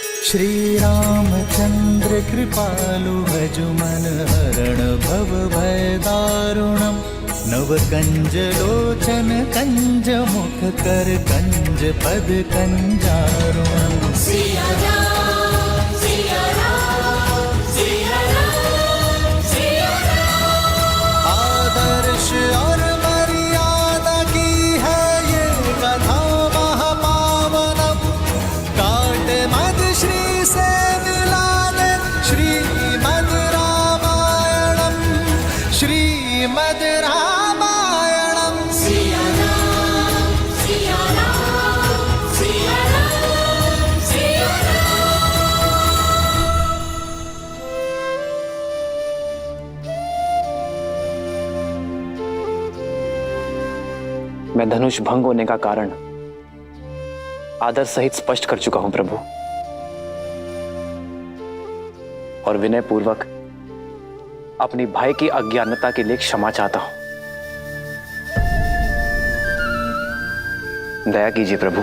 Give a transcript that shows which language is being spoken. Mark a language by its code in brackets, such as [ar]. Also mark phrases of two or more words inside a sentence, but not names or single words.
[sa] श्री रामचंद्र कृपालु भजु मन हरण भव भय दारुणम नव कंज लोचन कंज मुख कर कंज पद कंजारुणम। [hi] सिया राम सिया राम सिया राम सिया राम। आदर्श और मर्यादा की है ये कथा महापावनम काट मद श्री से मिला दे श्रीमद रामायणम श्रीमद रामायणम। सिया राम सिया राम सिया राम सिया राम। मैं धनुष भंग होने का कारण आदर सहित स्पष्ट कर चुका हूं प्रभु, और विनय पूर्वक अपनी भाई की अज्ञानता के लिए क्षमा चाहता हूं। दया कीजिए प्रभु।